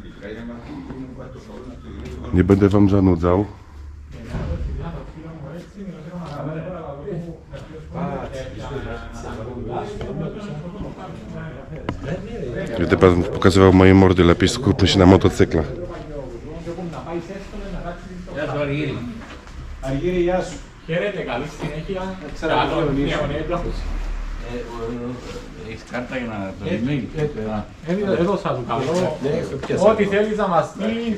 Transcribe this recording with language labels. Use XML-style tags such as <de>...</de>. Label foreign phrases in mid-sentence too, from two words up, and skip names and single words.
<pl>Nie będę wam zanudzał. Gdy pan pokazywał moje mordy, lepiej skupmy się na motocyklach.</pl> <el>Χαίρετε, καλή συνέχεια. Καλό νέο έτος. Έχεις κάρτα για να το email. Έδωσα του καλό. Ό,τι θέλεις να μας στείλεις.</el>